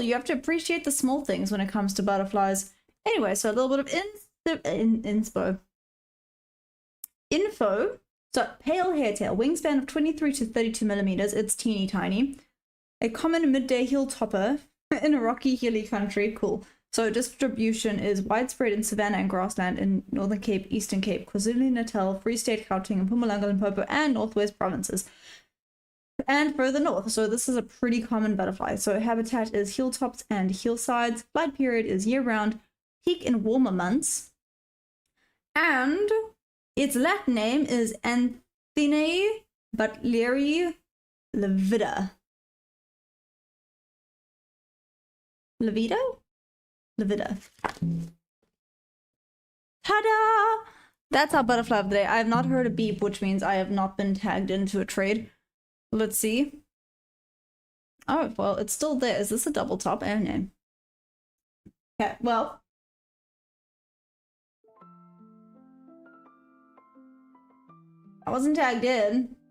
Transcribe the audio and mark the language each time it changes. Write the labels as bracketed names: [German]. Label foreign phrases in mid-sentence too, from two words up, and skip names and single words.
[English] You have to appreciate the small things when it comes to butterflies. Anyway, so a little bit of info So, pale hairtail, wingspan of 23 to 32 millimeters. It's teeny tiny. A common midday heel topper in a rocky, hilly country. Cool. So, distribution is widespread in savanna and grassland in Northern Cape, Eastern Cape, KwaZulu-Natal, Free State, Gauteng, Mpumalanga, Limpopo, and Northwest provinces. And further north. So, this is a pretty common butterfly. So, habitat is hilltops and hillsides. Flight period is year-round. Peak in warmer months. And its Latin name is Anthene Butleri levida. Levida? Levida. Ta-da! That's our butterfly of the day. I have not heard a beep, which means I have not been tagged into a trade. Let's see. Oh, well, it's still there. Is this a double top? Oh, no. Okay, well. I wasn't tagged in.